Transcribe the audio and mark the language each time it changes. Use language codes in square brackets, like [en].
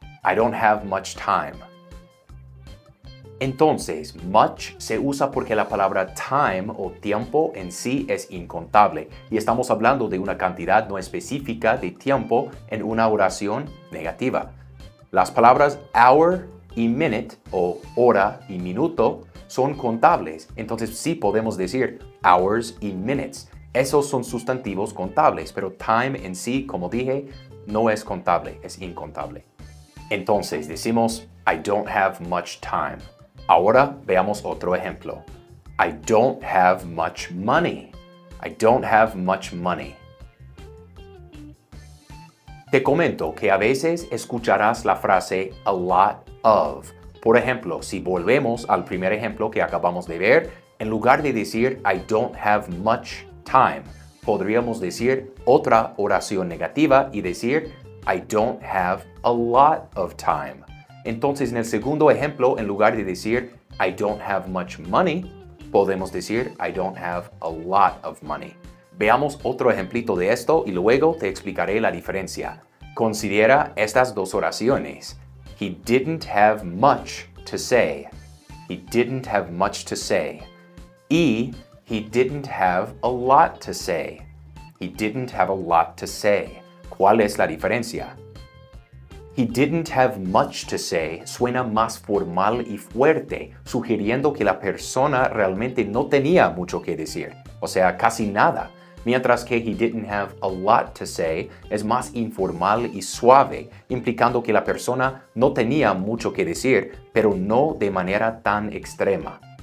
[en] I don't have much time. [es] Entonces, much se usa porque la palabra time o tiempo en sí es incontable y estamos hablando de una cantidad no específica de tiempo en una oración negativa. Las palabras hour y minute o hora y minuto son contables, entonces sí podemos decir hours y minutes. Esos son sustantivos contables, pero time en sí, como dije, no es contable, es incontable. Entonces decimos [en] I don't have much time. [es] Ahora veamos otro ejemplo. [en] I don't have much money. I don't have much money. [es] Te comento que a veces escucharás la frase a lot of. Por ejemplo, si volvemos al primer ejemplo que acabamos de ver, en lugar de decir [en] I don't have much time, [es] podríamos decir otra oración negativa y decir [en] I don't have a lot of time. [es] Entonces, en el segundo ejemplo, en lugar de decir [en] I don't have much money, [es] podemos decir [en] I don't have a lot of money. [es] Veamos otro ejemplito de esto y luego te explicaré la diferencia. Considera estas dos oraciones. [en] He didn't have much to say. He didn't have much to say. Y he didn't have a lot to say. He didn't have a lot to say. [es] ¿Cuál es la diferencia? [en] He didn't have much to say [es] suena más formal y fuerte, sugiriendo que la persona realmente no tenía mucho que decir, o sea, casi nada. Mientras que [en] he didn't have a lot to say [es] es más informal y suave, implicando que la persona no tenía mucho que decir, pero no de manera tan extrema.